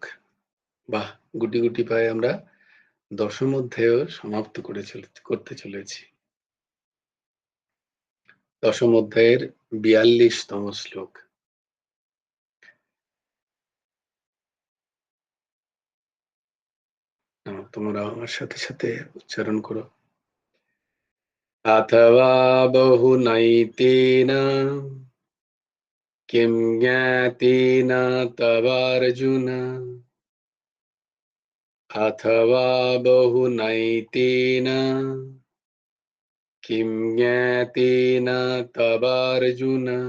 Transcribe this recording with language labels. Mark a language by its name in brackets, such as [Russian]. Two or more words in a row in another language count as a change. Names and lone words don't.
[Bangla] বাহ, গুটি গুটি পায়ে আমরা 10ম অধ্যায়ও সমাপ্ত করতে চলেছি। 10ম অধ্যায়ের 42তম শ্লোক। তোমরা আমার সাথে সাথে উচ্চারণ করো। [Sanskrit] अथवा बहुनैतेन किं ज्ञातेन तवार्जुन। अथवा बहुनैतेन किं ज्ञातेन तवार्जुन।